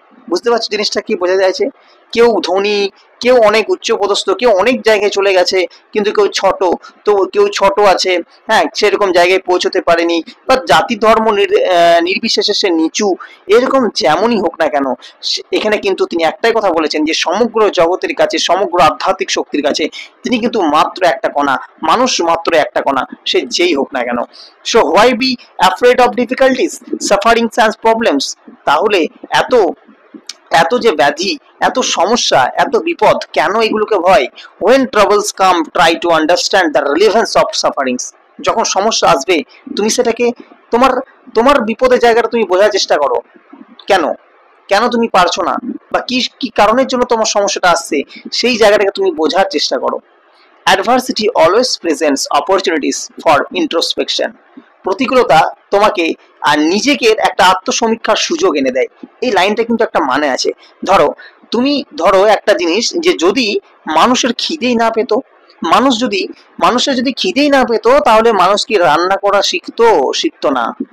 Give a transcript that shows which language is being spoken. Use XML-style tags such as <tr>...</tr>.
<bn>বুঝতে পারছো জিনিসটা কি বোঝা যাচ্ছে? কেউ ধনী, কেউ অনেক উচ্চপদস্থ, কেউ অনেক জায়গায় চলে গেছে, কিন্তু কেউ ছোট আছে, হ্যাঁ, সেরকম জায়গায় পৌঁছতে পারেনি, বা জাতি ধর্ম নির্বিশেষে সে নিচু, এরকম যেমনই হোক না কেন, এখানে কিন্তু তিনি একটাই কথা বলেছেন যে সমগ্র জগতের কাছে, সমগ্র আধ্যাত্মিক শক্তির কাছে তিনি কিন্তু মাত্র একটা কণা, মানুষ মাত্র একটা কণা, সে যেই হোক না কেন।</bn> <en>So why be afraid of difficulties, sufferings and problems?</en> <bn>তাহলে এত যে ব্যাধি, এত সমস্যা, এত বিপদ, কেন এগুলোকে ভয়?</bn> <en>when troubles come, try to understand the relevance of sufferings.</en> <bn>যখন সমস্যা আসবে তুমি সেটাকে তোমার বিপদের জায়গাটা তুমি বোঝার চেষ্টা করো, কেন তুমি পারছো না বা কি কারণের জন্য তোমার সমস্যাটা আসছে, সেই জায়গাটাকে তুমি বোঝার চেষ্টা করো।</bn> <en>adversity always presents opportunities for introspection.</en> <bn>প্রতিকূলতা তোমাকে আর নিজেকে একটা আত্মসমীক্ষার সুযোগ এনে দেয়। এই লাইনটা কিন্তু একটা মানে আছে। ধরো একটা জিনিস যে যদি মানুষের খিদেই না পেতো, মানুষের যদি খিদেই না পেতো তাহলে মানুষ কি রান্না করা শিখতো না।</bn>